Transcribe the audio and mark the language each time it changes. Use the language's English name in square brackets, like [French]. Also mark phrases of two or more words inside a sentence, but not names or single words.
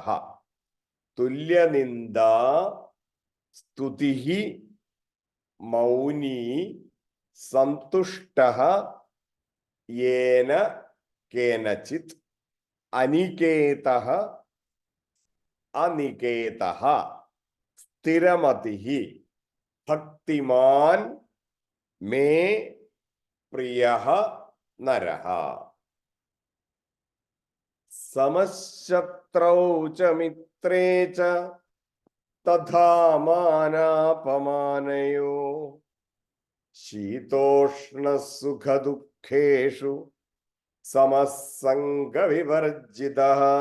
[Sanskrit] तुल्यनिन्दा स्तुतिः मौनी सन्तुष्टः येन केनचित् अनिकेतः स्थिरमतिः भक्तिमान् मे प्रियः नरः। സമശത്രൗ ച മിത്രേ ച തഥാ മാനാപമാനയോ ശീതോഷ്ണസുഖദുഃഖേഷു സമസംഗവിവർജിതഃ.